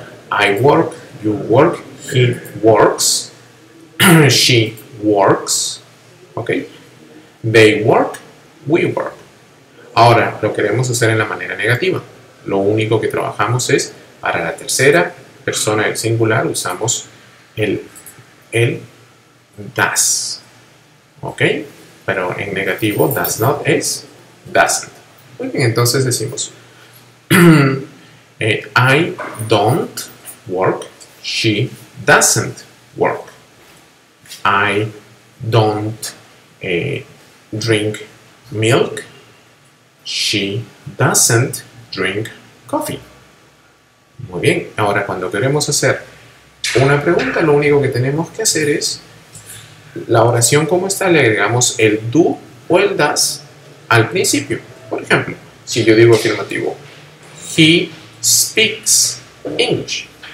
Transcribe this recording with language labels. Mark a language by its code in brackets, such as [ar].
[en] I work, you work, he works, she works, ¿ok? They work, we work. [es] Ahora, lo queremos hacer en la manera negativa. Lo único que trabajamos es, para la tercera persona del singular, usamos el does, ¿ok? Pero en negativo, does not es [en] doesn't. [es] Muy bien, entonces decimos [en] I don't work, she doesn't work. I don't drink milk, she doesn't drink coffee. [es] Muy bien, ahora cuando queremos hacer una pregunta, lo único que tenemos que hacer es la oración como está, le agregamos el do o el does al principio. Por ejemplo, si yo digo afirmativo, [en] he speaks English.